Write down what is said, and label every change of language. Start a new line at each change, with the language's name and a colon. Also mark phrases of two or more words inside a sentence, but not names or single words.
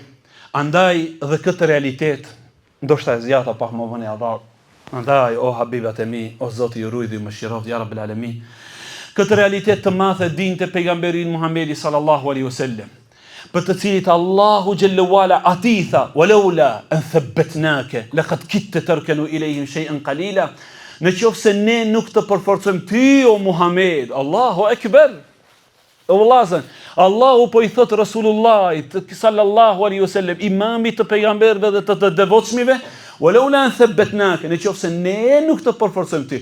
Albanian: Andaj dhe këtë realitet, ndoshta e zjata pak më vonë Allah. Andaj o habibat e mi, o Zoti ju ruaj dhe ju mëshiroft
Arabic: يا رب العالمين.
Albanian: Këtë realitet të madh e dinte pejgamberin Muhamedi
Arabic: صلى الله عليه وسلم,
Albanian: për të cilit Allahu
Arabic: جل وعلا تعالى
Albanian: tha,
Arabic: "ولولا أن ثبتناك لقد كدت تركن إليهم شيئا قليلا."
Albanian: Në qoftë se ne nuk të përforcojmë ty o Muhammed,
Arabic: الله أكبر.
Albanian: O vëllazën, Allahu po i thot Rasulullahit
Arabic: صلى الله عليه وسلم,
Albanian: imamit të pejgamberëve dhe të devotshmive,
Arabic: "ولولا أن ثبتناك",
Albanian: në qoftë se ne nuk të përforcojmë ty.